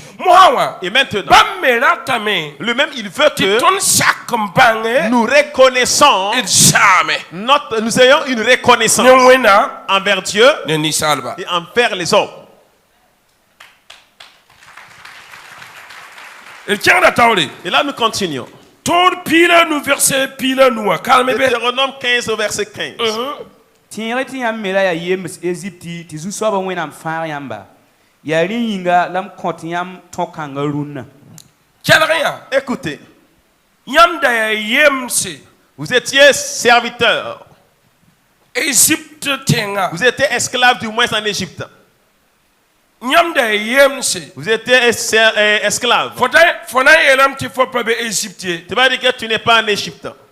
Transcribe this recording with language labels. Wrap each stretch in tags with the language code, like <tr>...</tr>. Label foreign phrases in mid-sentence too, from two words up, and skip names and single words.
<fr>Et maintenant, lui-même il veut que nous reconnaissons, nous ayons une reconnaissance envers Dieu et envers les hommes. Et là nous continuons. Deutéronome 15 au verset 15.</fr> <mos>Tẽeg tɩ yãmb me ra yaa yems Égypte tɩ zu-soabã wẽnnaam fãag yãmba yaa rẽ yĩnga la m kõt yãmb tõ-kãngã rũnnã.</mos> <fr>Écoutez. Vous étiez serviteur. Vous étiez esclave du moins en Égypte. Vous étiez esclave. Tu vas dire que tu n'es pas en Égypte.</fr>